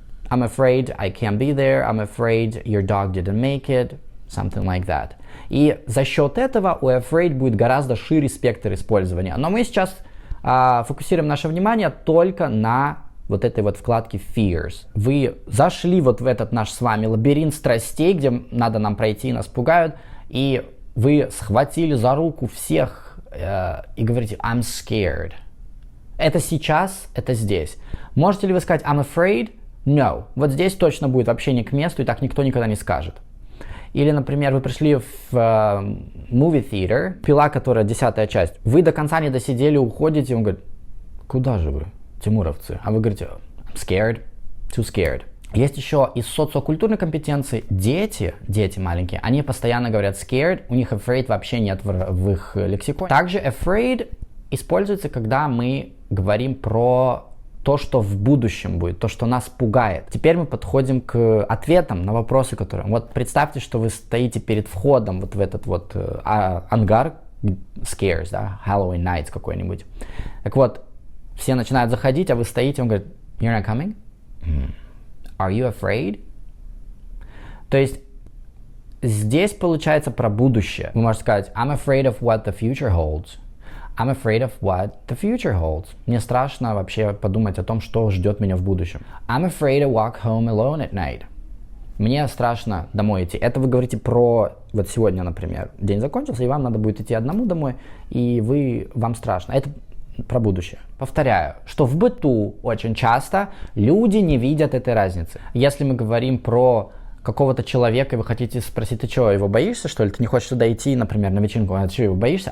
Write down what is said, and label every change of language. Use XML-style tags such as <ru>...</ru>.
<en>I'm afraid I can't be there. I'm afraid your dog didn't make it. Something like that.</en> <ru>И за счет этого у afraid будет гораздо шире спектр использования. Но мы сейчас фокусируем наше внимание только на вот этой вот вкладке fears. Вы зашли вот в этот наш с вами лабиринт страстей, где надо нам пройти, нас пугают, и вы схватили за руку всех и говорите</ru> <en>I'm scared.</en> <ru>Это сейчас, это здесь. Можете ли вы сказать I'm afraid?</ru> <en>No.</en> <ru>Вот здесь точно будет вообще не к месту, и так никто никогда не скажет. Или, например, вы пришли в</ru> <en>movie theater,</en> <ru>«Пила», которая 10-я часть, вы до конца не досидели, уходите, и он говорит, куда же вы, тимуровцы? А вы говорите,</ru> <en>I'm scared, too scared.</en> <ru>Есть еще из социокультурной компетенции дети маленькие, они постоянно говорят scared, у них afraid вообще нет в их лексиконе. Также afraid используется, когда мы говорим про то, что в будущем будет, то, что нас пугает. Теперь мы подходим к ответам на вопросы, которые... Вот представьте, что вы стоите перед входом вот в этот вот ангар, scares, да, Halloween Nights какой-нибудь. Так вот, все начинают заходить, а вы стоите, он говорит,</ru> <en>you're not coming? Are you afraid?</en> <ru>То есть здесь получается про будущее. Вы можете сказать,</ru> <en>I'm afraid of what the future holds. I'm afraid of what the future holds.</en> <ru>Мне страшно вообще подумать о том, что ждет меня в будущем.</ru> <en>I'm afraid to walk home alone at night.</en> <ru>Мне страшно домой идти. Это вы говорите про... Вот сегодня, например, день закончился, и вам надо будет идти одному домой, и вам страшно. Это про будущее. Повторяю, что в быту очень часто люди не видят этой разницы. Если мы говорим про какого-то человека, и вы хотите спросить, ты что, его боишься, что ли? Ты не хочешь туда идти, например, на вечеринку, а ты что, его боишься?</ru>